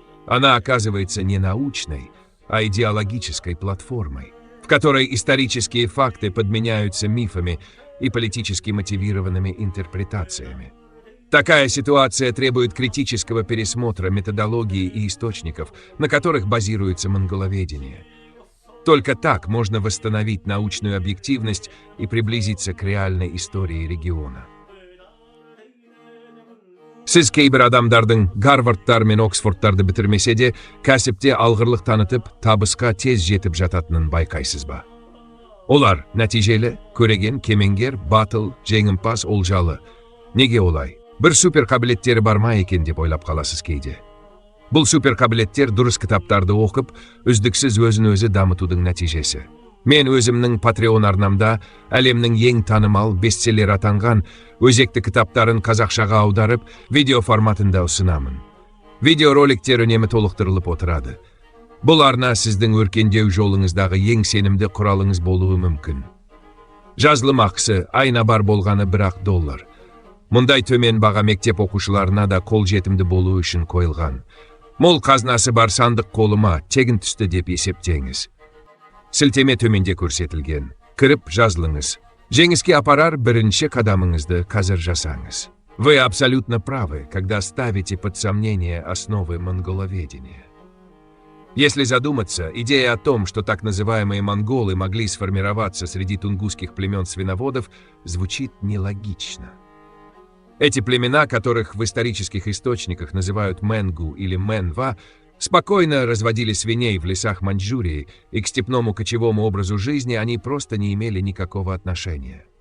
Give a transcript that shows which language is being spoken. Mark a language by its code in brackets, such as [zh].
[ru] Она оказывается не научной, а идеологической платформой, в которой исторические факты подменяются мифами и политически мотивированными интерпретациями. Такая ситуация требует критического пересмотра методологии и источников, на которых базируется монголоведение. Только так можно восстановить научную объективность и приблизиться к реальной истории региона. [kk] Сіз кейбір адамдардың Гарвардтар мен Оксфордтарды бітірмесе де, кәсіпте алғырлық танытып, табысқа тез жетіп жататынын байқайсыз ба? Олар нәтижелі, көреген, кемеңгер, батыл, жеңімпаз, олжалы. Неге олай? Бір супер қабілеттері бар ма екен деп ойлап қаласыз кейде. Бұл супер қабілеттер дұрыс кітаптарды оқып, үздіксіз өзін-өзі дамытудың нәтижесі. Мен өзімнің Patreon арнамда әлемнің ең танымал бестселлер атанған өзекті кітаптарын қазақшаға аударып, видео форматында ұсынамын. Видеороликтер үнемі толықтырылып отырады. Бұл арна сіздің өркендеу жолыңыздағы ең сенімді құралыңыз болуы мүмкін. Жазылым ақысы айына бар болғаны $1. Мұндай төмен баға мектеп оқушыларына да қолжетімді болуы үшін қойылған. Мол қазынасы бар сандық қолыма тегін түсті деп есептеңіз. Сілтеме төменде көрсетілген. Кіріп жазылыңыз. Жеңіске апарар бірінші қадамыңызды қазір жасаңыз. [ru] Вы абсолютно правы, когда ставите под сомнение основы монголоведения. Если задуматься, идея о том, что так называемые монголы могли сформироваться среди тунгусских племен свиноводов, звучит нелогично. Эти племена, которых в исторических источниках называют Менгу или Менва, спокойно разводили свиней в лесах Маньчжурии, и к степному кочевому образу жизни они просто не имели никакого отношения.